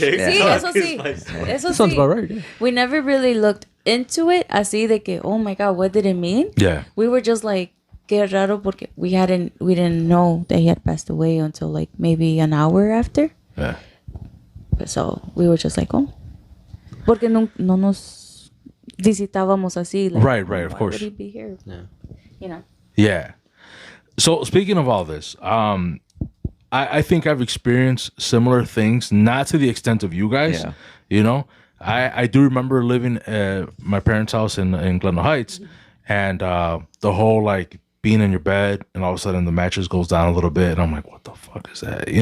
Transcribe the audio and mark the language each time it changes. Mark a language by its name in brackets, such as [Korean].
[Spanish] Sí, [English] Yeah. [Spanish] eso sí. Eso [English] Sounds [Spanish] sí. [English] about right. Yeah. We never really looked into it [Spanish] así de que, [English] oh my God, what did it mean? Yeah. We were just like, [Spanish] qué raro porque [English] we didn't know that he had passed away until like maybe an hour after. Yeah. So we were just like, oh. [Spanish] Porque no nos visitábamos así. [English] Like, Right, of why course. would he be here? Yeah. Yeah. So speaking of all this, I think I've experienced similar things, not to the extent of you guys. Yeah. I do remember living at my parents' house in Glendale Heights, and the whole like being in your bed, and all of a sudden the mattress goes down a little bit, and I'm like, what the fuck is that?